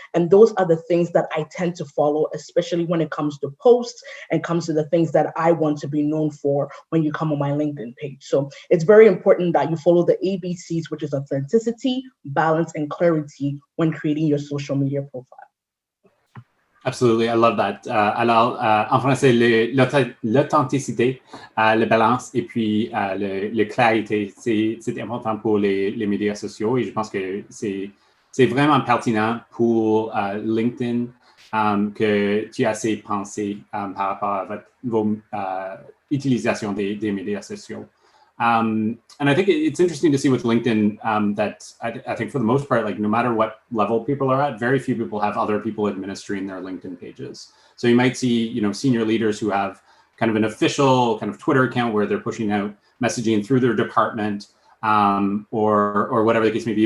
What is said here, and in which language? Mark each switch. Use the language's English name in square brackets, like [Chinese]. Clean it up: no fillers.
[English] And those are the things that I tend to follow, especially when it comes to posts and comes to the things that I want to be known for when you come on my LinkedIn page. So it's very important that you follow the ABCs, which is authenticity, balance, and clarity when creating your social media profile. Absolutely, I love that. [French] Alors, en français, l'authenticité, la balance et puis le clarité, c'est important pour les médias sociaux et je pense que c'est vraiment pertinent pour LinkedIn que tu as assez pensé par rapport à votre utilisation des médias sociaux. [English] And I think it's interesting to see with LinkedIn that I think for the most part, like no matter what level people are at, very few people have other people administering their LinkedIn pages. So you might see, senior leaders who have kind of an official kind of Twitter account where they're pushing out messaging through their department or whatever the case may be.